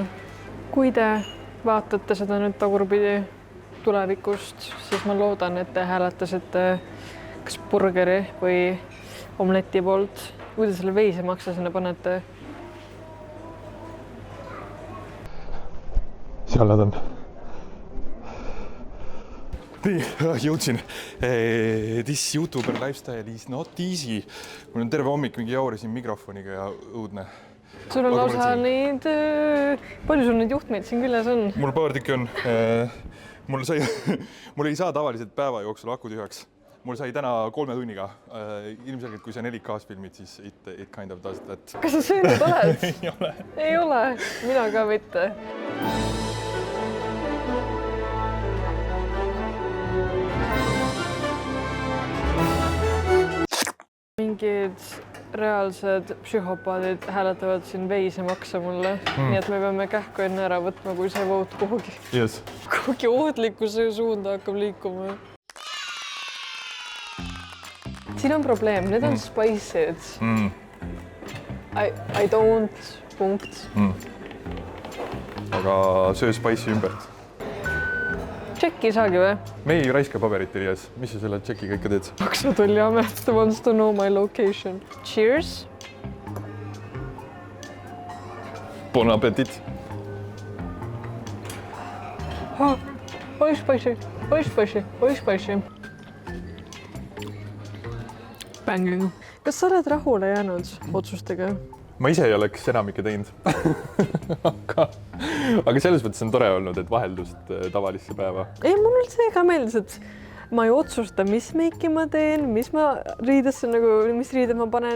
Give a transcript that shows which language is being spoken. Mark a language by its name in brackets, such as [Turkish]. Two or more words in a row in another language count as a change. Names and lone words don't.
[Estonian] Kui te vaatate seda nüüd tagurpidi tulevikust, siis ma loodan, et te hääletasite kas burgeri või omleti poolt. Kui te selle veisemaksa sinna panete? Seal nad on. nii, jõudsin. [English] This YouTuber lifestyle is not easy. [Estonian] Mul on terve hommik mingi jaurisin mikrofoniga ja õudne. Sul on lausa neid, palju sul neid juhtmeid siin küljes on? Mul paar tükki on. Mul ei saa tavaliselt päeva jooksul aku tühjaks. Mul sai täna 3 tunniga. Ilmselgelt, kui sa 4K-s filmid, siis [English] it kind of does that. [Estonian] Kas sa söönud oled? Ei ole. Ei ole. Mina ka mitte. Mingid reaalsed psühhopaadid hääletavad siin veise maksa mulle. Nii et me peame kähku enne ära võtma, kui see voot kuhugi. [English] Yes. [Estonian] Kuhugi ohtlikkuse suunda hakkab liikuma. Siin on probleem, need on spices. [English] I don't, [Estonian] punkt. Aga söö spice'i ümbert. Tšekki saagi või? Me ei raiska paberit, Elias. Mis sa selle tšekiga ikka teed? [English] Maksu Tolliamet wants to know my location. Cheers. [French] Bon appetit. [English] Oi spicy, oi spicy, oi spicy. Banging. [Estonian] Kas sa oled rahule jäänud otsustega? Ma ise ei oleks enamikke teinud. aga selles mõttes on tore olnud, et vaheldust tavalisse päeva. Ei, mul üldse ka meeldis, et ma ei otsusta, mis meiki ma teen, mis ma riidesse mis riided ma panen.